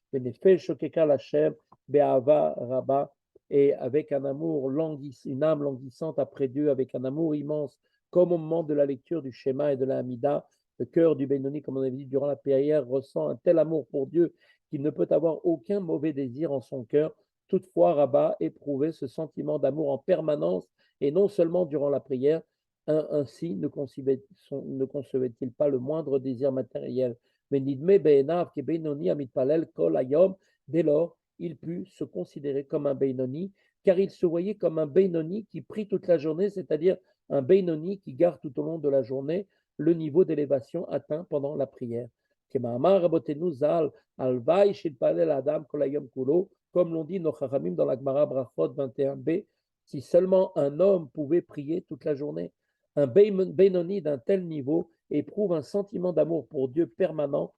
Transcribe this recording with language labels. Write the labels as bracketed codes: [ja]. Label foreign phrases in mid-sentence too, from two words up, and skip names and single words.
[fr] Et avec un amour une âme languissante après Dieu, avec un amour immense, comme au moment de la lecture du Shema et de la Hamida, le cœur du Benoni, comme on avait dit durant la prière, ressent un tel amour pour Dieu qu'il ne peut avoir aucun mauvais désir en son cœur. Toutefois, Rabat éprouvait ce sentiment d'amour en permanence et non seulement durant la prière. Ainsi ne concevait-il pas le moindre désir matériel. [he] Mais נדמה בעיניו כבינוני המתפלל כל היום. [fr] Dès lors, il put se considérer comme un Benoni, car il se voyait comme un Benoni qui prie toute la journée, c'est-à-dire un Benoni qui garde tout au long de la journée le niveau d'élévation atteint pendant la prière. Comme l'ont dit nos Chachamim dans la Gemara Brachot 21b, si seulement un homme pouvait prier toute la journée, un Benoni d'un tel niveau éprouve un sentiment d'amour pour Dieu permanent.